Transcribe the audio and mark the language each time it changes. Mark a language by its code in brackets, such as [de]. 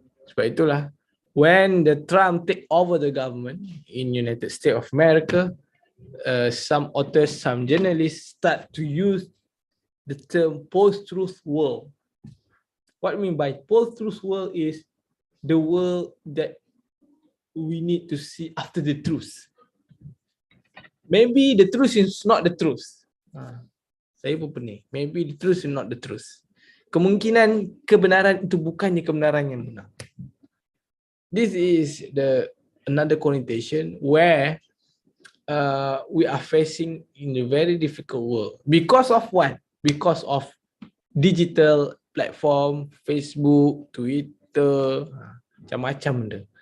[ms] Sebab itulah, [en] when the Trump take over the government in United States of America, some authors, some journalists start to use the term post-truth world. What I mean by post-truth world is the world that we need to see after the truth. Maybe the truth is not the truth. [ms] Saya pun pening. [en] Maybe the truth is not the truth. [ms] Kemungkinan kebenaran itu bukannya kebenaran yang benar. [en] This is another connotation where we are facing in a very difficult world. Because of what? Because of digital platform, Facebook, Twitter, [ms] macam-macam benda.